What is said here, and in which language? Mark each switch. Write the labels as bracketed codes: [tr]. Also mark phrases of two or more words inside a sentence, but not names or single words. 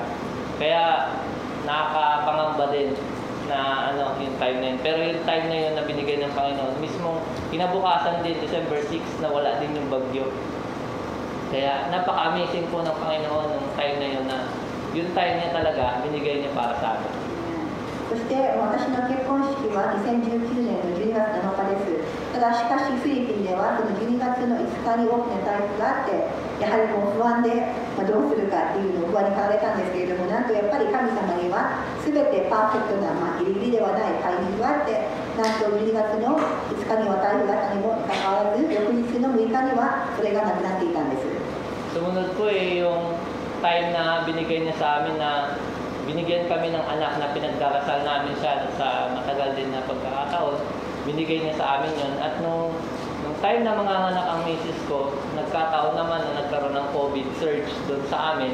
[tl] Kaya nakakapangamba din na yung time na yun. Pero yung time na yun na binigay ng Panginoon, mismong kinabukasan din, December 6, na wala din yung bagyo. Kaya napaka-amazing po ng Panginoon ng time na yun na yung time niya talaga, binigay niya para sa amin. [ja] そして私の結婚式は2019年の12月7日です。ただしかしフィリピンではその12月の5日に大きな台風があって、やはりもう不安で、どうするかっていうのを不安に駆られたんですけれども、なんとやっぱり神様には全てパーフェクトな、ギリギリではないタイミングがあって、なんと12月の5日には台風があったにもかかわらず、翌日の6日にはそれがなくなっていたんです。 [tl] Sumunod po yung time na binigay niya sa amin na binigyan kami ng anak na pinagdarasal namin siya sa matagal din na pagkakataon. Binigay niya sa amin yun. At nung time na mga anak ang misis ko, nagkataon naman na nagkaroon ng COVID surge doon sa amin.